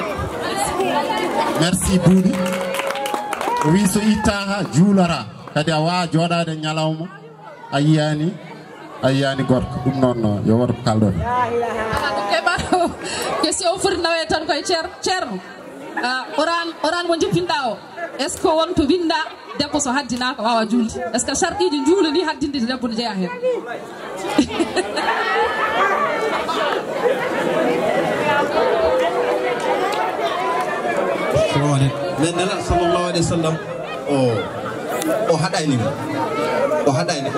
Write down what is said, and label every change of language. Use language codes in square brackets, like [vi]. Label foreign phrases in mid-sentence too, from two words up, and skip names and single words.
[ff] merci Boudi wi so ittaha juulata kadi a wawa joɗade ñalawma a yiyani gorko ɗum noon yo waɗa ko kalɗon keɓaɗo question o foti nawe tan koye ceerno oran mo jippinɗa o [fr] est ce que [ff] wonto winda debbo so haddinaka wawa julde [fr] est ce que [ff] sarɗiji juula ni haddinde debbo ne jeeya hen [ar] assalamu aleykum [ff] men nela [ar] sallallahu alayhi wa sallam [ff] o haɗani o haɗani o